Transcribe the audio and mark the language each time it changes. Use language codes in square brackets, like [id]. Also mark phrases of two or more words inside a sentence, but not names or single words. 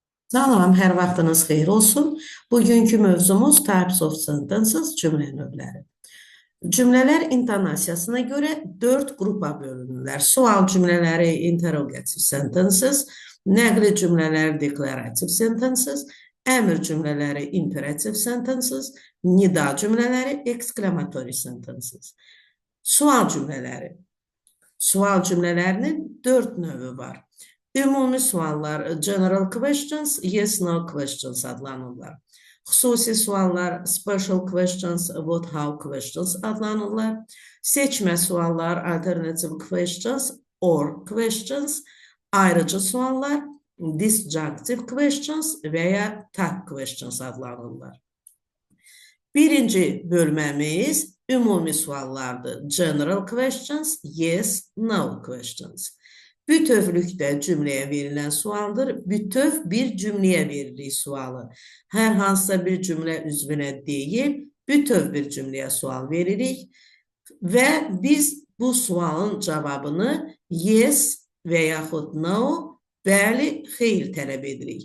[az] Salam, hər vaxtınız xeyir olsun. Bugünkü mövzumuz [en] types of sentences, [az] cümlə növləri. Cümlələr intonasiyasına görə 4 qrupa bölünürlər. Sual cümlələri [en] interrogative sentences, [az] nəqli cümlələr [en] declarative sentences, [az] əmr cümlələri [en] imperative sentences, [az] nida cümlələri [en] exclamatory sentences. [az] Sual cümlələri. Sual cümlələrinin 4 növü var. Ümumi suallar, [en] general questions, yes, no questions adlanırlar. [az] Xüsusi suallar, [en] special questions, what, how questions adlanırlar. [az] Seçmə suallar, [en] alternative questions, or questions. [az] Ayrıcı suallar, [en] disjunctive questions [az] və ya [en] tag questions [az] adlanırlar. Birinci bölməmiz ümumi suallardır. [en] General questions, yes, no questions. [az] Bütövlükdə cümləyə verilən sualdır. Bütöv bir cümləyə veririk sualı. Hər hansısa bir cümlə üzvünə deyil, bütöv bir cümləyə sual veririk və biz bu sualın cavabını yes və yaxud no, bəli, xeyr tələb edirik.